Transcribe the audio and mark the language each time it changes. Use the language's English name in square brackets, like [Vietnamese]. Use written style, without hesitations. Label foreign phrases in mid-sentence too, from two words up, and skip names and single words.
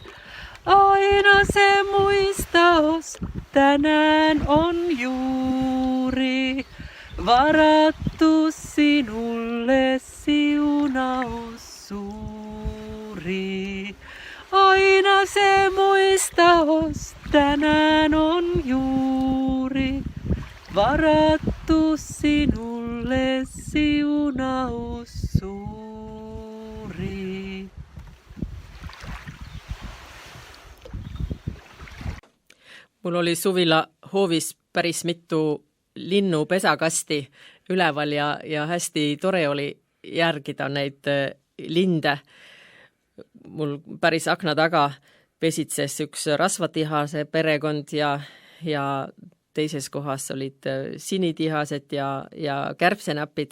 [Finnish] Aina se muistaus tänään on juuri, varattu sinulle siunaus suuri. Aina se muistaus tänään on juuri, varattu sinulle siunaus suuri. [Estonian] Mul oli suvila hoovis päris mitu linnupesakasti üleval ja hästi tore oli järgida neid linde. Mul päris akna taga pesitses üks rasvatihase perekond ja teises kohas olid sinitihased ja kärbsenäpid.